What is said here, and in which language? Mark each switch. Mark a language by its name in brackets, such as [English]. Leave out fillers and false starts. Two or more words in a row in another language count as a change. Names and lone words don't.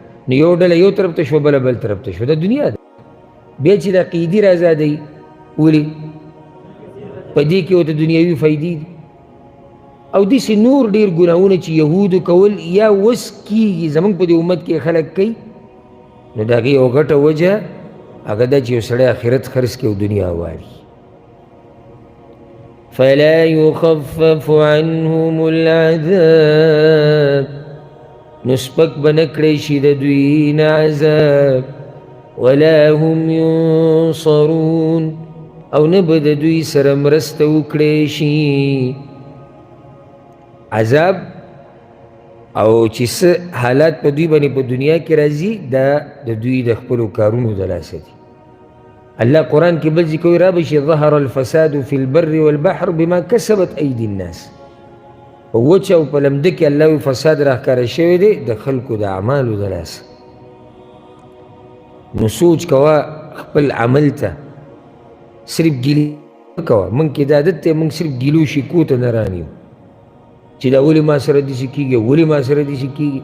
[Pashto] نو یو ډله یو طرف ته شوه بله بل طرف ته شوه، دا دنیا ده. بیا چې د عقیدې رازادوي ولې په دې کې ورته دنیاوي فایدې دي او داسې نور ډېر ګناهونه چې یهودو کول یا وس کېږي زموږ په دې امت کې خلک کوي، نو د هغې یو غټه وجه هغه دا چې یو سړی آخرت خرڅ کړي او دنیا واړي. [Arabic] فلا يخفف عنهم العذاب، [Pashto] نو سپک به نه کړی شي د دوی نه عذاب، [Arabic] ولا هم ينصرون، [Pashto] او نه به د دوی سره مرسته وکړی شي. عذاب او چې څه حالات په دوی باندې په دنیا کې راځي دا د دوی د خپلو کارونو د لاسه دي. الله قرآن کې بل ځای کوي رابشي [Arabic] ظهر الفساد في البر والبحر بما کسبت ایدي الناس. [Pashto] په وچه او په لمده کې الله وی فساد راښکاره شوی دی د خلکو د اعمالو د لاسه. نو سوچ کوه خپل عمل ته صرف ګیلې مه کوه. موږ کې دا عادت دی موږ صرف ګیلو شکو ته نه رانیو چې دا ولې ما سره داسې کېږي ولې ما سره داسې کېږي.